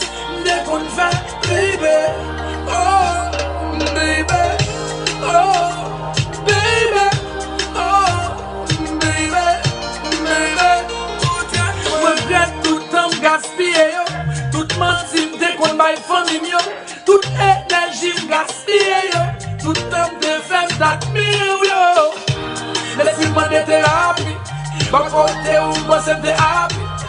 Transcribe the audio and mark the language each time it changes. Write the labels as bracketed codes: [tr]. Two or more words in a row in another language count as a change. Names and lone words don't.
[ht] Mwen dekonn fè, [en] baby. Oh, baby. Oh, baby. Oh, baby. Baby. [ht] Mwen regrèt tout tan m gaspiye yo. Tout manti m dekonn bay fanmi m yo. Tout eneji m gaspiye yo. Tout tan m te fè m tadmire yo. Men si m mande terapi, ba kote ou mwen se m te hapi.